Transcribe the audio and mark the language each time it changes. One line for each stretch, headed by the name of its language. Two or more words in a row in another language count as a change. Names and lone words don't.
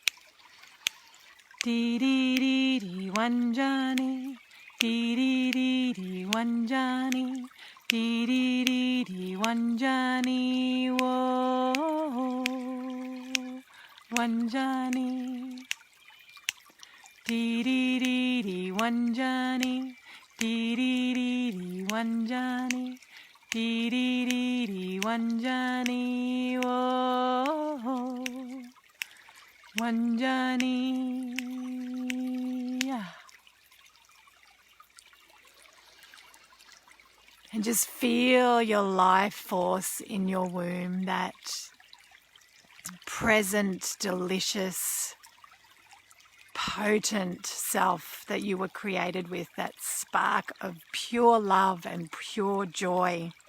English: Dee dee dee dee Wanjani, dee dee dee dee Wanjani, dee dee dee dee Wanjani, whoa, Wanjani. Dee dee dee dee Wanjani, dee dee dee dee Wanjani, dee dee dee dee Wanjani, whoa, Wanjani. And just feel your life force in your womb, that present, delicious, potent self that you were created with, that spark of pure love and pure joy.